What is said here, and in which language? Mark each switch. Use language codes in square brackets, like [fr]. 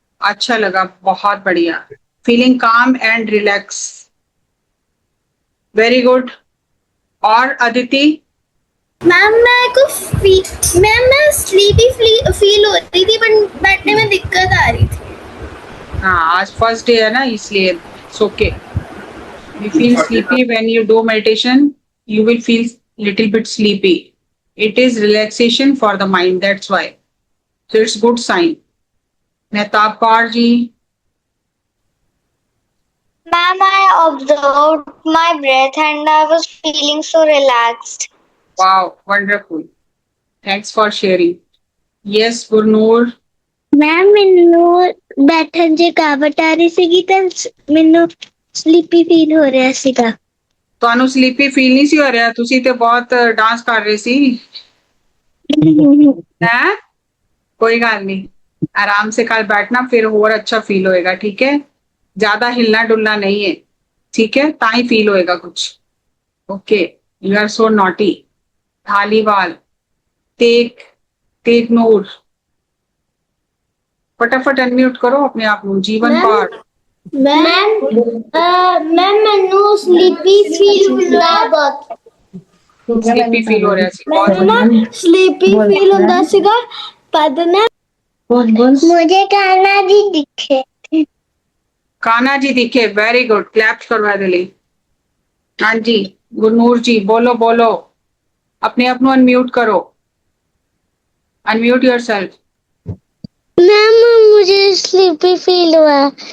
[hi] अच्छा लगा, बहुत बढ़िया। [en] Feeling calm and relax. Very good. [hi] और अदिति? मैम मैं स्लीपी फील हो रही थी पर बैठने में दिक्कत आ रही थी। हाँ, आज फर्स्ट डे है ना, इसलिए [en] it's okay. You feel sleepy when you do meditation, you will feel little bit sleepy. It is relaxation for the mind, that's why. So it's good sign. Mehtab Kaur ji. Ma'am, I observed my breath and I was feeling so relaxed. Wow, wonderful. Thanks for sharing. Yes, Gurnoor. [pa] Ma'am ਮੈਨੂੰ ਬੈਠਣ 'ਚ ਕਾਵਟ ਆ ਰਹੀ ਸੀਗੀ ਤਾਂ ਮੈਨੂੰ sleepy feel ਹੋ ਰਿਹਾ ਸੀਗਾ। ਤੁਹਾਨੂੰ ਸਲੀਪੀ ਫੀਲ ਨਹੀਂ ਸੀ ਹੋ ਰਿਹਾ, ਤੁਸੀਂ ਤੇ ਬਹੁਤ ਡਾਂਸ ਕਰ ਰਹੇ ਸੀ। [hi] है? कोई गल नहीं, आराम से कल बैठना फिर और अच्छा फील होएगा। ठीक है, ज्यादा हिलना डुलना नहीं है, ठीक है, ता ही फील होएगा कुछ। [en] Okay, you are so naughty. [hi] थालीवाल, take नूर, फटाफट अनम्यूट करो अपने आप को। जीवन कौर। [pa] मैम ਮੈਨੂੰ ਸਲੀਪੀ ਫੀਲ ਹੋ ਰਿਹਾ ਬਹੁਤ। [hi] स्लीपी फील हो रहा सी, बहुत [pa] ਮੈਨੂੰ ਨਾ ਸਲੀਪੀ ਫੀਲ ਹੁੰਦਾ ਸੀਗਾ ਪਦ ਨਾ [hi] मुझे कान्हा जी दिखे। कान्हा जी दिखे, [en] very good, [hi] क्लैप करवा दे ली। हाँ जी, गुरनूर जी बोलो बोलो, अपने आप को अनम्यूट करो। [en] Unmute yourself. [hi] मैम मुझे स्लीपी फील हुआ।